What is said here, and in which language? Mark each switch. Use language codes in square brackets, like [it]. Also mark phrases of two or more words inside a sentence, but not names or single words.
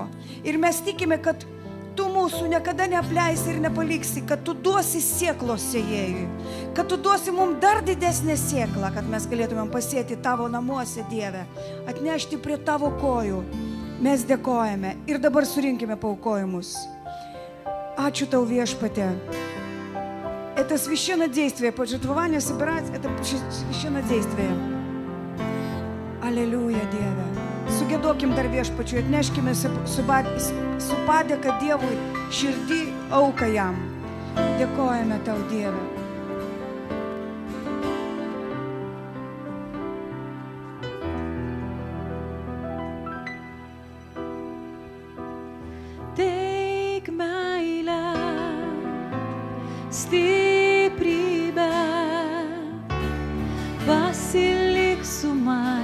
[lt] Ir mes tikime, kad tu mūsų niekada neapleisi ir nepaliksi, kad tu duosi sėklos sėjėjui, kad tu duosi mums dar didesnę sėklą, kad mes galėtumėm pasėti tavo namuose, Dieve, atnešti prie tavo kojų. Mes dėkojame ir dabar surinkime paaukojimus. Ačiū tau, Viešpatie. [ru] Это священнодействие, пожертвование, собирать, это священнодействие. Аллилуйя, [lt] Dieve. Sugėdokim dar Viešpačiui, atneškime su padėka Dievui širdį auką jam. Dėkojame tau, Dieve. Teik meilę, stiprybę, pasilik su manimi.